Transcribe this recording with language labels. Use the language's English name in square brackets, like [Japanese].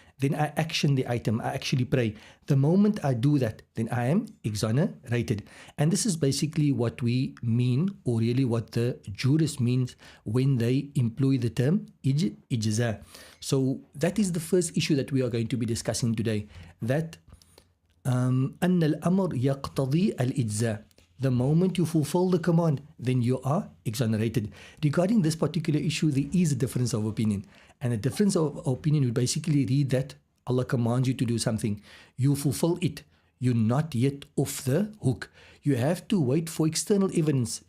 [English] Then I action the item, I actually pray. The moment I do that, then I am exonerated. And this is basically what we mean, or really what the jurist means when they employ the term ijza. So that is the first issue that we are going to be discussing today. [Arabic] That أن الأمر يقتضي الإجزاء. [English] The moment you fulfill the command, then you are exonerated. Regarding this particular issue, there is a difference of opinion. And a difference of opinion would basically read that Allah commands you to do something. You fulfill it. You're not yet off the hook. You have to wait for external evidence.